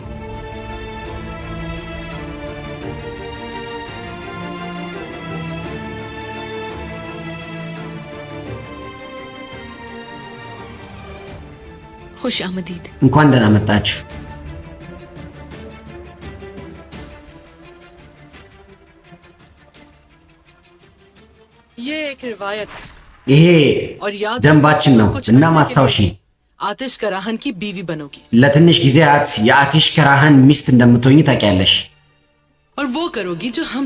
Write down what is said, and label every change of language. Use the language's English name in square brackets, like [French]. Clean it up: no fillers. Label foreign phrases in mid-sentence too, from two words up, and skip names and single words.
[Hindi] खुश आमदीद। [Amharic] እንኳን ደህና መጣችሁ። [Hindi] ये एक रिवायत है [Amharic] ይሄ [Hindi] और याद [Amharic] ደንባችን ነው እና ማስታወሺ [Hindi] आतिश कराहन की बीवी बनोगी [Amharic] ለትንሽ ጊዜያት የአቲሽ ከራህን ሚስት እንደምትሆኚ ታውቂያለሽ። [Hindi] और वो करोगी जो हम